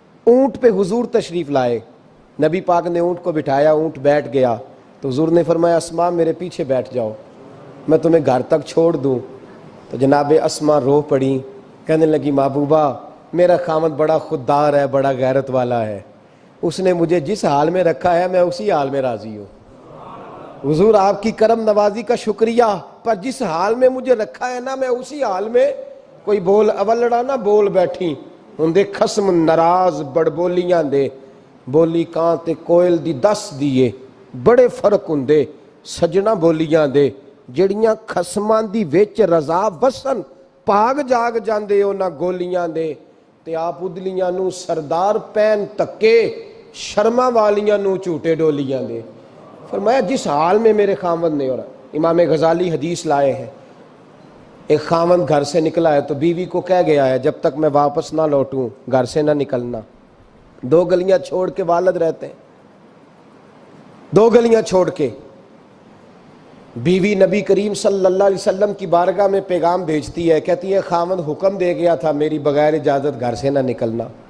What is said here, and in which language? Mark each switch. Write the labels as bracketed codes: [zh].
[ur] اونٹ پہ حضور تشریف لائے، نبی پاک نے اونٹ کو بٹھایا، اونٹ بیٹھ گیا تو حضور نے فرمایا اسماء میرے پیچھے بیٹھ جاؤ، میں تمہیں گھر تک چھوڑ دوں۔ تو جناب اسماء رو پڑی، کہنے لگی محبوبہ میرا خامد بڑا خوددار ہے، بڑا غیرت والا ہے، اس نے مجھے جس حال میں رکھا ہے میں اسی حال میں راضی ہوں۔ حضور آپ کی کرم نوازی کا شکریہ، پر جس حال میں مجھے رکھا ہے نا میں اسی حال میں [pa] کوئی بول اولڑا نہ بول بیٹھی ہندے خسم ناراض بڑبولیاں دے بولی کان تے کوئل دی دس دیے بڑے فرق ہندے سجنا بولیاں دے جڑیاں خسماں دی وچ رضا وسن پاگ جاگ جاندے اونا گولیاں دے تے آپ ادلیاں نو سردار پین تکے شرما والیاں نو چوٹے ڈولیاں دے. [ur] فرمایا جس حال میں میرے خاوند نے, اور امام غزالی حدیث لائے ہیں, ایک خاوند گھر سے نکلا ہے تو بیوی کو کہہ گیا ہے جب تک میں واپس نہ لوٹوں گھر سے نہ نکلنا. 2 گلیاں چھوڑ کے والد رہتے ہیں, 2 گلیاں چھوڑ کے بیوی نبی کریم صلی اللہ علیہ وسلم کی بارگاہ میں پیغام بھیجتی ہے, کہتی ہے خاوند حکم دے گیا تھا میری بغیر اجازت گھر سے نہ نکلنا.